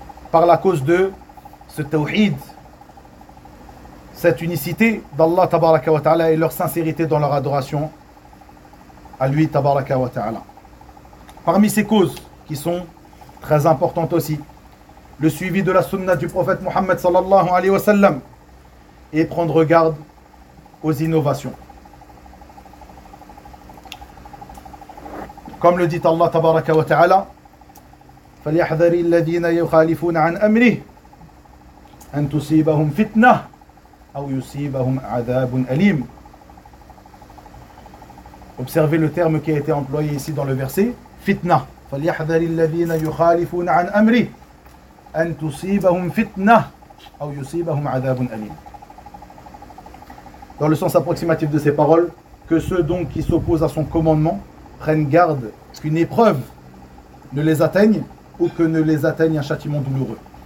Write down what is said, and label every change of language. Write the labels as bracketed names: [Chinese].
[French] Par la cause de ce tawhid, cette unicité d'Allah [Arabic] tabaraka wa ta'ala [French] et leur sincérité dans leur adoration à lui tabaraka wa ta'ala. Parmi ces causes qui sont très importantes aussi, le suivi de la sunna du prophète Muhammad [Arabic] sallallahu alayhi wa sallam, [French] et prendre garde aux innovations. Comme le dit Allah tabaraka wa ta'ala, [Arabic] فَلْيَحْذَرِ الَّذِينَ يُخَالِفُونَ عَنْ أَمْرِهِ أَنْ تُصِيبَهُمْ فِتْنَةٌ أَوْ يُصِيبَهُمْ عَذَابٌ أَلِيمٌ. [French] Observez le terme qui a été employé ici dans le verset, fitna. [Arabic] فَلْيَحْذَرِ الَّذِينَ يُخَالِفُونَ عَنْ أَمْرِهِ أَنْ تُصِيبَهُمْ فِتْنَةٌ أَوْ يُصِيبَهُمْ عَذَابٌ أَلِيمٌ. [French] Dans le sens approximatif de ces paroles, que ceux donc qui s'opposent à son commandement prennent garde qu'une épreuve ne les atteigne ou que ne les atteigne un châtiment douloureux.